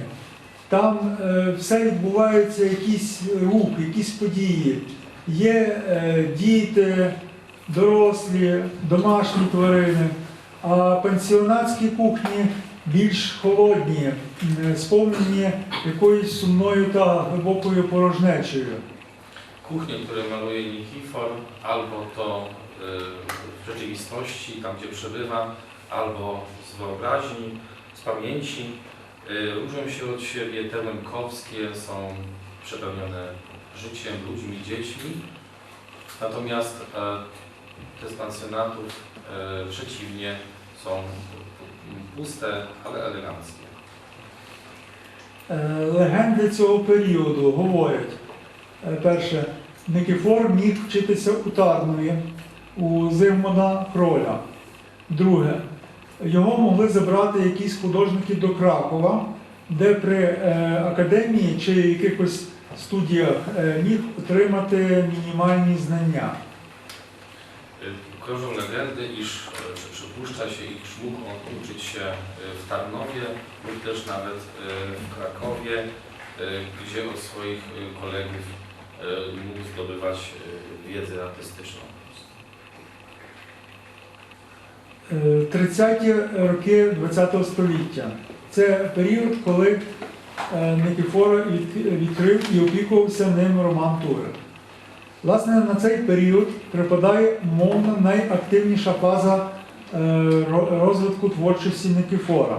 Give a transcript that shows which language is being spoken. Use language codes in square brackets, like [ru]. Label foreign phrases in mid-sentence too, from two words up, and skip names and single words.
[uk] Там все відбувається, якийсь рух, якісь події. Є діти, дорослі, домашні тварини, а пансіонатські кухні більш холодні, сповнені якоюсь сумною та глибокою порожнечею. [pl] Kuchnie, które maluje Nikifor, albo to w rzeczywistości, tam gdzie przebywa, albo z wyobraźni, z pamięci, różnią się od siebie, te łemkowskie są przepełnione życiem, ludźmi, dziećmi, natomiast te z pensjonatów przeciwnie są puste, ale eleganckie. [uk] Легенди цього періоду говорять, перше, Никифор міг вчитися у Тарнові, у Зигмунда Кроля. Друге, його могли забрати якісь художники до Кракова, де при академії чи якихось студіях міг отримати мінімальні знання. [pl] Krążą legendy, iż przypuszcza się, iż mógł on uczyć się w Tarnowie lub też nawet w Krakowie, gdzie od swoich kolegów mógł zdobywać wiedzę artystyczną. [uk] 30-ті роки ХХ століття. Це період, коли Никифора відкрив і опікувався ним Роман Турek. Власне, на цей період припадає умовно найактивніша фаза розвитку творчості Никифора.